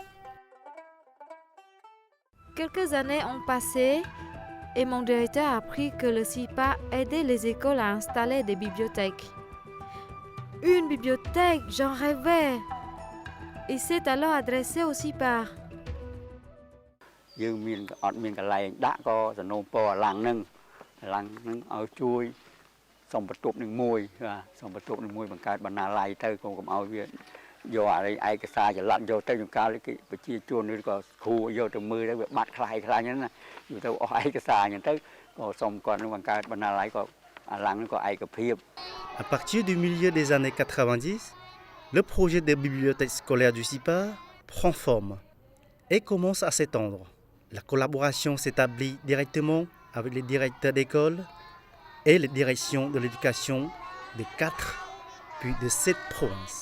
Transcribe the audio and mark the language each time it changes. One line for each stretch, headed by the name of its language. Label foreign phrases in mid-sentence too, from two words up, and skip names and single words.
French: Quelques années ont passé et mon directeur a appris que le CIPAR aidait les écoles à installer des bibliothèques. Une bibliothèque, j'en rêvais. Il s'est alors adressé au CIPAR.
Khmer: យើងមានអត់មានកន្លែងដាក់ក៏សំណូមពរអាឡាំងនឹងឲ្យជួយសុំបន្ទប់នឹងមួយបាទសុំបន្ទប់នឹងមួយបង្កើតបណ្ណាល័យទៅកុំឲ្យវាយកអាឯកសារច្រឡំយកទៅចង្កាលគេប្រជាជនឬក៏គ្រូយកទៅមើលទៅវាបាត់ខ្លាំងហ្នឹងណាយកទៅអស់ឯកសារអញ្ចឹងទៅក៏សុំគាត់នឹងបង្កើតបណ្ណាល័យក៏អាឡាំងនឹងក៏ឯកភាព
French: À partir du milieu des années 90, le projet de bibliothèque scolaire du CIPAR prend forme et commence à s'étendre. La collaboration s'établit directement avec les directeurs d'école et les directions de l'éducation de 4 puis de 7 provinces.